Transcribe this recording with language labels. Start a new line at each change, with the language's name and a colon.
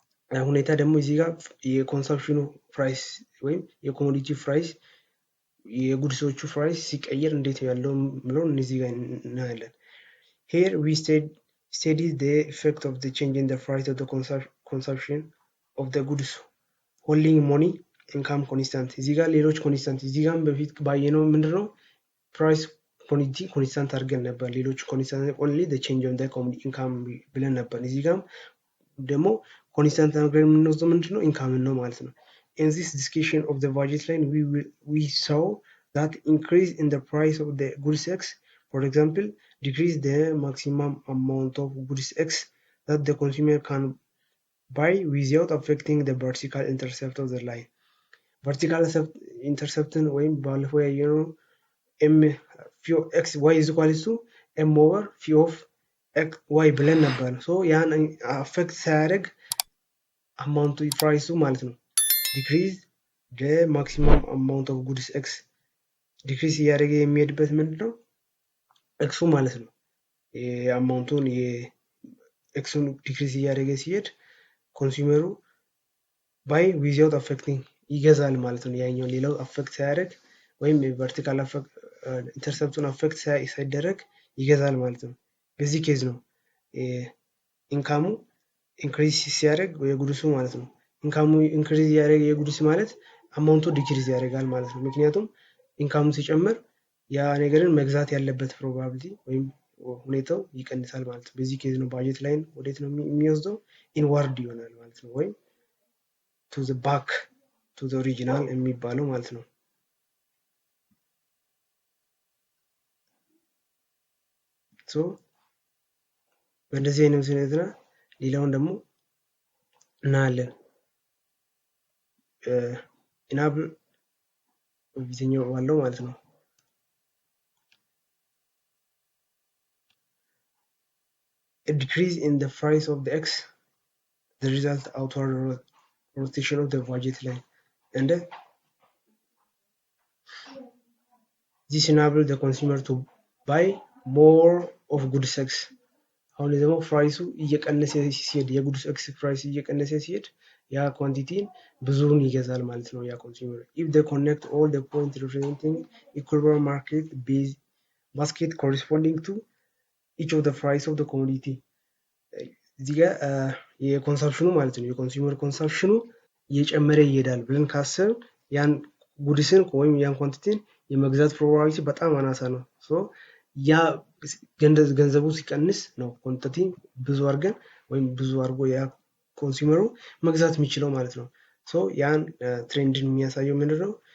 English: ሁኔታ ደግሞ እዚህ ጋር የኮንሰምፕሽኑ ፕራይስ ወይም የኮሞዲቲ ፕራይስ የጉድሶቹ ፕራይስ ሲቀየር እንዴት ያለው ምለውን እዚህ ጋር እናያለን። Here we study the effect of the change in the price of the consumption of the goods holding money income constant.
Amharic: እዚህ ጋር ሌሎች ኮንስታንት እዚህ ጋር በፊት ባየነው ምንድነው? ፕራይስ ኮሞዲቲ ኮንስታንት አድርገን ነበር። ሌሎች ኮንስታንት only the change of the income ብለን ነበር። እዚህ ጋር ደግሞ ኮንስታንት አድርገን የምንወስደው ምንድነው?
English: ኢንካም ነው ማለት ነው። In this discussion of the budget line we saw that increase in the price of the goods X, for example, decrease the maximum amount of goods X that the consumer can buy without affecting the vertical intercept of the line.
Amharic: vertical intercepትን ወይም ባለፈው ያየነው m p of x y is equal to m over p of x y ብለን ነበር። ሶ ያን አፌክት ሳያደርግ አማውንቱ ፕራይሱ ማለት ነው ዲክሪዝ the maximum amount of goods x ዲክሪዝ እያደረገ የሚሄድበት ምንድነው? ኤክሱ ማለት ነው። የአማውንቱን የኤክሱን ዲክሪዝ እያደረገ ሲሄድ ኮንሱመሩ ባይ ዊዛውት አፌክቲንግ ይገዛል ማለት ነው። ያኛው ሌላው አፌክት ሳያደርግ ወይም ቨርቲካል ኢንተርሰፕቱን አፌክት ሳይደረግ ይገዛል ማለት ነው። በዚህ ኬዝ ነው ኢንካሙ ኢንክሪዝ ሲያደርግ የጉድሱ ማለት ነው። ኢንካሙ ኢንክሪዝ ያደረገ የጉድስ ማለት አማውንቱ ዲክሪዝ ያደርጋል ማለት ነው። ምክንያቱም ኢንካሙ ሲጨምር ያ ነገርን መግዛት ያለበት ፕሮባቢሊቲ ወይም ሁኔታው ይቀንሳል ማለት ነው። በዚህ ኬዝ ነው ባጀት ላይን ወዴት ነው የሚወስደው? ኢንዋርድ ይሆናል ማለት ነው። ወይም ቱ ዘ ባክ ቱ ዘ ኦሪጂናል የሚባለው ማለት ነው። ሶ በእንደዚህ አይነት ሁኔታ ሌላውን ደግሞ እናያለን። ኢናብል በፊተኛው ባለው ማለት ነው።
English: A decrease in the price of the X, the result outward rotation of the budget line, and this enables the consumer to buy more of goods X.
Amharic: አሁን ደግሞ ፕራይሱ እየቀነሰ ሲሄድ የጉድስ ኤክስ ፕራይስ እየቀነሰ ሲሄድ ያ ኳንቲቲን ብዙውን ይገዛል ማለት ነው ያ ኮንሱመር። if they connect all the points representing equilibrium market basket corresponding to each of the price of the commodity እዚህ ጋር የኮንሰፕሽኑ ማለት ነው የኮንሱመር ኮንሰፕሽኑ እየጨመረ ይሄዳል ብለን ካሰብን ያን ጉድስን ወይም ያን ኳንቲቲን የመግዛት ፕሮባቢሊቲ በጣም አናሳ ነው። ያ ገንዘቡ ሲቀንስ ነው ኳንቲቲ ብዙ አድርገን ወይም ብዙ አድርጎ ያ ኮንሱመሩ መግዛት የሚችለው ማለት ነው። ያን ትሬንድን የሚያሳየው ምንድነው?